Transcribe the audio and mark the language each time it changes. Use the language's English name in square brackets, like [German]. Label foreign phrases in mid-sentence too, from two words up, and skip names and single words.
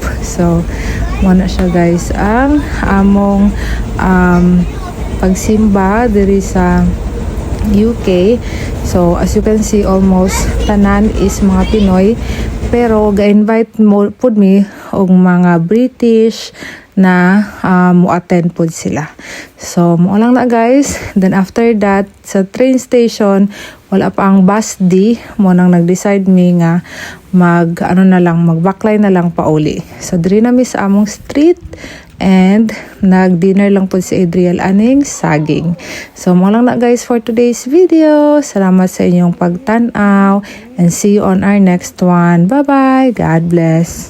[Cebuano] So mo na siya guys ang among pagsimba diri sa UK. [English] So as you can see, almost [Cebuano] tanan is mga Pinoy, pero ga-invite mo pud mi og mga British na mo-attend po sila. So, mo lang na guys. [English] Then after that, [Cebuano] sa train station, wala pa ang bus D. Mo nang nag-decide mi nga mag-backline na lang pauli. So, diri na mi sa among street and nag-dinner lang po si Adriel aning saging. So, mo lang na guys [English] for today's video. [Cebuano] Salamat sa inyong pagtanaw [English] and see you on our next one. Bye-bye. God bless.